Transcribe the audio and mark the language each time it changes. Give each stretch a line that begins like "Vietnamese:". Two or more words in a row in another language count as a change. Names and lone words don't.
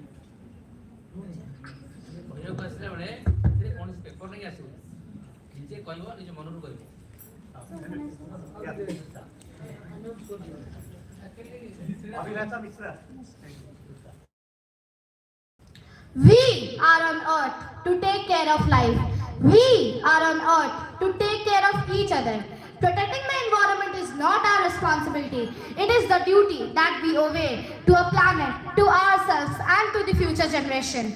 Odia: ପେପର ନାହିଁ ଆସେ ନିଜେ କହିବ ନିଜେ ମନରୁ କହିବ ଅଭିଲାଷା ମିଶ୍ର
English: We are on earth to take care of life. We are on earth to take care of each other. Protecting the environment is not our responsibility. It is the duty that we owe to a planet, to ourselves and to the future generation.